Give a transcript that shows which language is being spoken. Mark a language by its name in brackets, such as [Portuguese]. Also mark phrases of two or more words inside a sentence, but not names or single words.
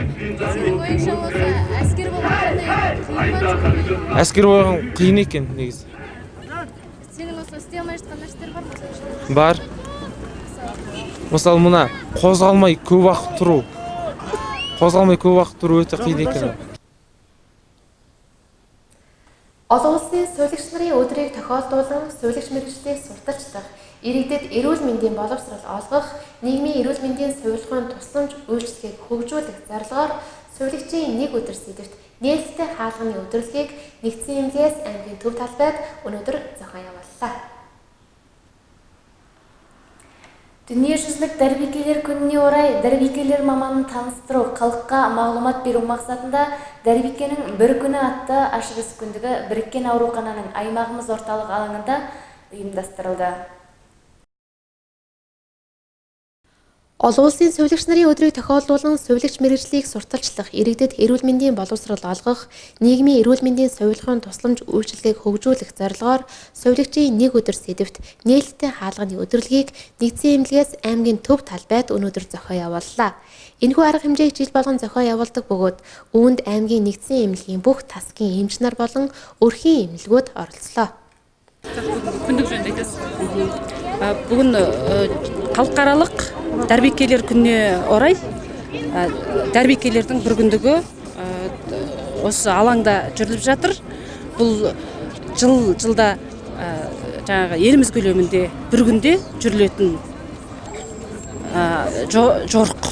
[Kazakh] Сенің ойыңша осы әскер болғанда әскер болған қиын екен негізі. Сенің осы істей алмай жатқан нәрселер бар ма? Бар. Мысалы мына қозғалмай көп уақыт тұру өте қиын екен. [Mongolian] Олон улсын суулагч нарын өдрийг тохиолдуулан суулагч мэргэжлийг сурталчлах, иргэдэд эрүүл мэндийн боловсрол олгох, нийгмийн эрүүл мэндийн сувилгаан тусламж үйлчлэгийг хөгжүүлэх зорилгоор суулагчийн нэг өдөр сэдвт нээлттэй хаалганы өдрөлгийг нэгдсэн эмнэлгээс аймгийн төв талбайд өнөөдөр зохион явууллаа. [Kazakh] Дүниежүзілік дәрбикелер күніне орай дәрбикелер маманын таныстыру, халыққа мағлұмат беру мақсатында дәрбикенің бір күні атты ашық есік күндігі біріккен аурухананың аймағымыз орталық алаңында ұйымдастырылды. [Mongolian] Олон улсын сувилагч нарын өдрийг тохиолдуулан сувилагч мэргэжлийг сурталчлах, иргэдэд эрүүл мэндийн боловсрол олгох, нийгмийн эрүүл мэндийн соёлын тусламж үйлчилгээг хөгжүүлэх зорилгоор сувилагчийн нэг өдөр сэдэвт нээлттэй хаалганы өдрөлгийг нэгдсэн эмнэлгээс аймгийн төв талбайд өнөөдөр зохио явууллаа. Энэхүү арга хэмжээг жил болгон зохио явуулдаг бөгөөд үүнд аймгийн нэгдсэн эмнэлгийн бүх тасгийн эмч нар болон өрхийн эмнэлгүүд оролцлоо. [Kazakh] Бүгін халықаралық дәрбекелер күніне орай дәрбекелердің бір күндігі осы алаңда жүріліп жатыр. Бұл жылда жаңағы еліміз көлемінде бір күнде жүрілетін жорық.